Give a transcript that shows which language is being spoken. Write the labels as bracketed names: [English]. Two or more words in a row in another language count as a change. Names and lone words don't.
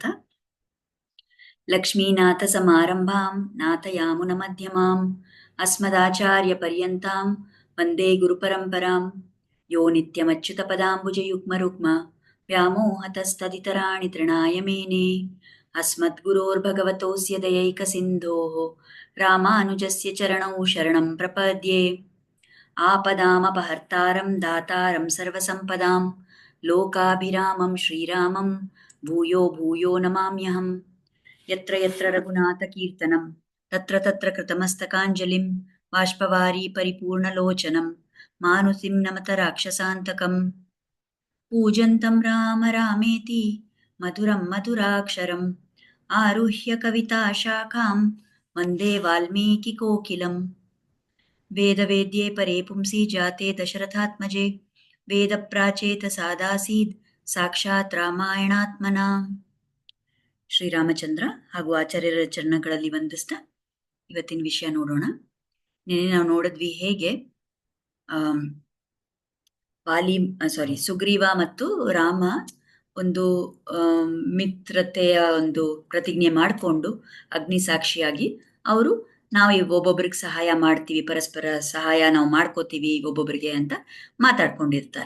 [Sanskrit] ಲಕ್ಷ್ಮೀನಾಥ ಸಮಾರಂಭಾಂ ನಾಥಯಾಮುನ ಮಧ್ಯಮಾಂ ಅಸ್ಮದಾಚಾರ್ಯ ಪರ್ಯಂತಾಂ ವಂದೇ ಗುರುಪರಂಪರಾಂ. ಯೋ ನಿತ್ಯಮಚ್ಯುತ ಪದಾಂಬುಜ ಯುಗ್ಮ ರುಗ್ಮ ವ್ಯಾಮೋಹತಸ್ತದಿತರಾಣಿ ತೃಣಾಯ ಮೇನೆ ಅಸ್ಮದ್ಗುರೋರ್ಭಗವತೋಸ್ಯ ದಯೈಕ ಸಿಂಧೋಃ ರಾಮಾನುಜಸ್ಯ ಚರಣೌ ಶರಣಂ ಪ್ರಪದ್ಯೆ. आपदामपहर्तारं दातारं सर्वसम्पदां लोकाभिरामं श्रीरामं भूयो भूयो नमाम्यहम्. यत्र यत्र रघुनाथकीर्तनं तत्र तत्र कृतमस्तकाञ्जलिं बाष्पवारी परिपूर्णलोचनं मानुतिं नमत राक्षसान्तकम्. पूजन्तं राम रामेति मधुरं मधुराक्षरम् आरुह्य कविताशाखां वन्दे वाल्मीकिकोकिलम्. वेदवेद्ये परे पुंसि जाते दशरथात्मजे ವೇದಪ್ರಾಚೇತ ಸಾದಾಸೀದ್ ಸಾಕ್ಷಾತ್ ರಾಮಾಯಣಾತ್ಮನ. [Kannada] ಶ್ರೀರಾಮಚಂದ್ರ ಹಾಗೂ ಆಚಾರ್ಯರ ಚರಣಗಳಲ್ಲಿ ವಂದಿಸ್ತಾ ಇವತ್ತಿನ ವಿಷಯ ನೋಡೋಣ. ನಿನ್ನೆ ನಾವು ನೋಡಿದ್ವಿ ಹೇಗೆ ಸುಗ್ರೀವ ಮತ್ತು ರಾಮ ಒಂದು ಮಿತ್ರತೆಯ ಒಂದು ಪ್ರತಿಜ್ಞೆ ಮಾಡಿಕೊಂಡು ಅಗ್ನಿ ಸಾಕ್ಷಿಯಾಗಿ ಅವರು ನಾವು ಒಬ್ಬೊಬ್ರಿಗೆ ಸಹಾಯ ಮಾಡ್ತೀವಿ, ಪರಸ್ಪರ ಸಹಾಯ ನಾವು ಮಾಡ್ಕೋತೀವಿ ಒಬ್ಬೊಬ್ಬರಿಗೆ ಅಂತ ಮಾತಾಡ್ಕೊಂಡಿರ್ತಾರೆ.